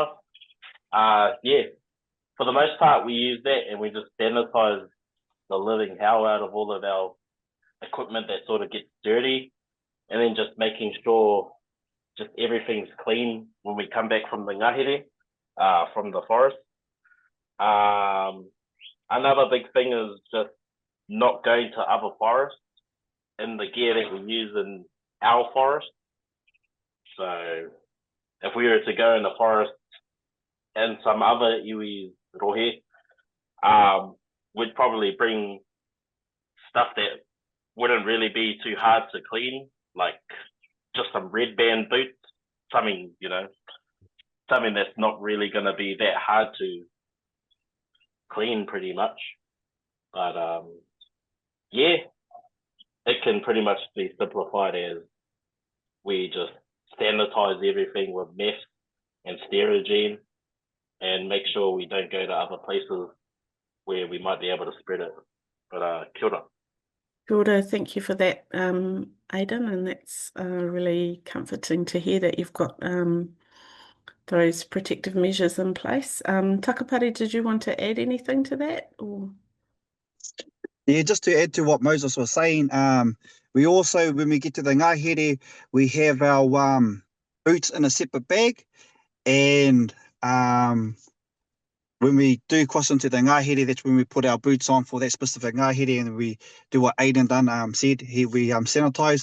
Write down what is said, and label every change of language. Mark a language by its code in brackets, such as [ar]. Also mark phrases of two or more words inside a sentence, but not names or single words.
[en] Yeah, for the most part, we use that, and we just sanitize the living hell out of all of our equipment that sort of gets dirty, and then just making sure just everything's clean when we come back from the Ngāhere, from the forest. Another big thing is just not going to other forests in the gear that we use in our forest. So if we were to go in the forest and some other [mi] iwi rohe, [en] we'd probably bring stuff that wouldn't really be too hard to clean, like just some red band boots, something that's not really going to be that hard to clean pretty much. But yeah, it can pretty much be simplified as we just sanitize everything with meth and Dearden and make sure we don't go to other places where we might be able to spread it. [mi] But kia ora. Kia ora, [en] thank you for that, Aden, and that's really comforting to hear that you've got those protective measures in place. Takapari, did you want to add anything to that? Or? Yeah, just to add to what Moses was saying, we also, when we get to the Ngāhere, we have our boots in a separate bag, and when we do cross into the Ngāhere, that's when we put our boots on for that specific Ngāhere, and we do what Aden said, here we sanitize.